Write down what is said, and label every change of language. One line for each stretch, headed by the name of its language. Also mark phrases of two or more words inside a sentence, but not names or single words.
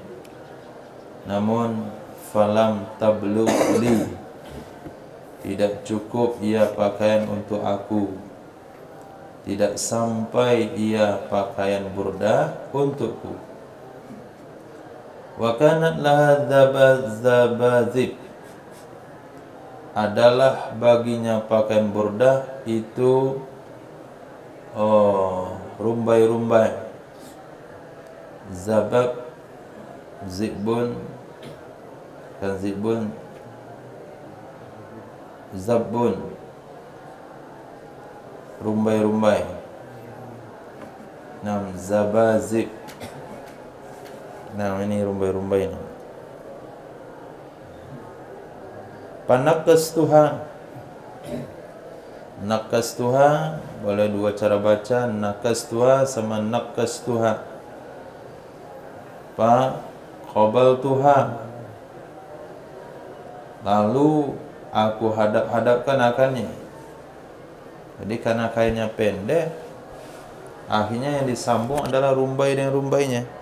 Malay: Namun
Arabic: فلم تبلغ لي,
Malay: tidak cukup ia pakaian untuk aku, tidak sampai ia pakaian burdah untukku.
Arabic: وكانت لها ذباذب, adalah baginya pakaian burdah itu rumbai-rumbai. ذباب، ذبن، كان ذبن، ذبن, rumbai-rumbai. Zabazib.
Malay: Nah, ini rumbai-rumbai ni. Panakastuha, nakastuha boleh dua cara baca, nakastuha sama nakastuha.
Arabic: فقابلتها, lalu aku hadap-hadapkan akannya.
Malay: Jadi karena kainnya pendek, akhirnya yang disambung adalah rumbai dengan rumbainya.